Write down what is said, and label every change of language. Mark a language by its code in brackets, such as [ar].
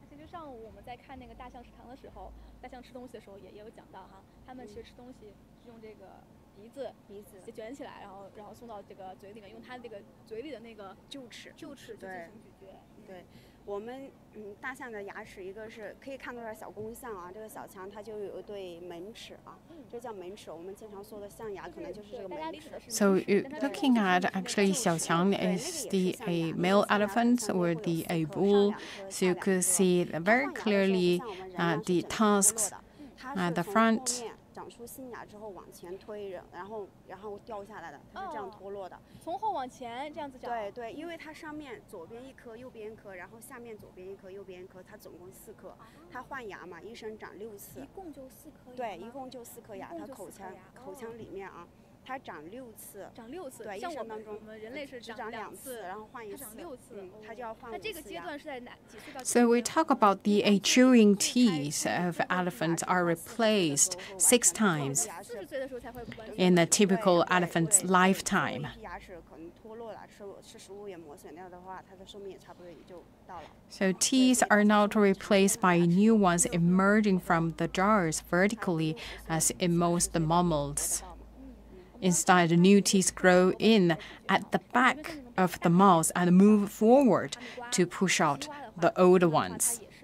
[zh] 上午我们在看那个大象食堂的时候，大象吃东西的时候也有讲到哈，他们其实吃东西是用这个鼻子卷起来，然后送到这个嘴里面，用它这个嘴里的那个臼齿进行咀嚼。对，我们大象的牙齿一个是可以看出来小公象啊，这个小强它就有一对门齿啊，这叫门齿。我们经常说的象牙可能就是这个门齿。 [en] So looking at actually Xiaoqiang is the male elephant or the bull, so you could see very clearly the tusks at the front. [zh] 长出新牙之后往前推，然后掉下来的，它是这样脱落的。从后往前这样子长。对，因为它上面左边1颗，右边1颗，然后下面左边1颗，右边1颗，它总共4颗。它换牙嘛，一生长6次。一共就4颗。对，一共就4颗牙，它口腔里面啊。它长6次，对，一生当中，我们人类是只长2次，然后换1次，它长6次，它就要换5次。那这个阶段是在哪几岁到？ [en] So we talk about the chewing teeth of elephants are replaced 6 times in a typical elephant's lifetime. [zh] 牙齿可能脱落了，吃食物也磨损掉的话，它的寿命也差不多也就到了。 [en] So teeth are not replaced by new ones emerging from the jars vertically as in most mammals. Instead, new teeth grow in at the back of the mouth and move forward to push out the old ones.